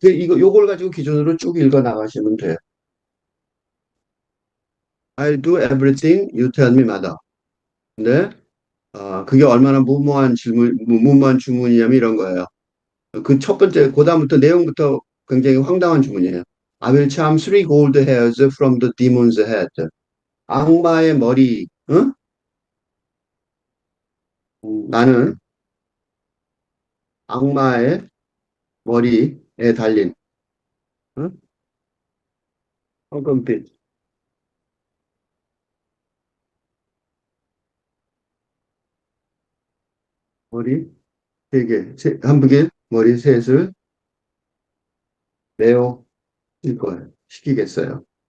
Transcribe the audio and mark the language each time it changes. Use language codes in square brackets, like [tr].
[ko] 요걸 가지고 기준으로 쭉 읽어 나가시면 돼요. [en] I'll do everything you tell me, mother. [ko] 근데, 그게 얼마나 무모한 주문이냐면 이런 거예요. 그 첫 번째, 그 다음부터 내용부터 굉장히 황당한 주문이에요. [en] I will charm three gold hairs from the demon's head. [ko] 악마의 머리, 응? 나는 악마의 머리에 달린, 응? 황금빛 머리 세 개, 한 부개 머리 셋을 내어 일 거예요. 시키겠어요.